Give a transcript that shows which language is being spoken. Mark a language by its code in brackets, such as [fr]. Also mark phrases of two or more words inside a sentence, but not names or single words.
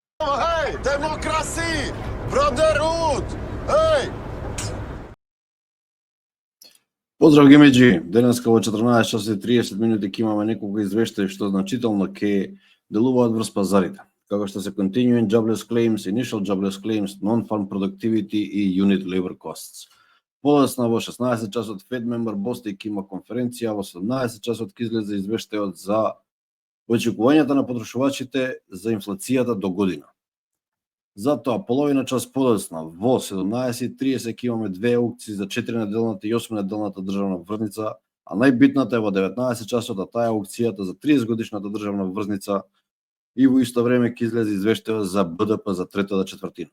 [mk] Hej, demokraciji, brotherhood, hej! Поздрав гемеджи, денеска во 14 часа и 30 минути ќе имаме неколку извештаи што значително ќе делуваат врз пазарите, како што се [en] continuing jobless claims, initial jobless claims, non-farm productivity [mk] и [en] unit labor costs. [mk] Подоцна во 16 часот [en] Fed member [mk] Bostic има конференција, во 17 часот ќе излезе извештајот за очекувањата на потрошувачите за инфлацијата до година. Затоа, половина час подоцна, во 17:30 ќе имаме две аукции за 4-неделната и 8-неделната државна врзница, а најбитната е во 19 часот, а таа е аукцијата за 30-годишната државна врзница и во исто време ќе излезе извештајот за БДП за третата четвртина.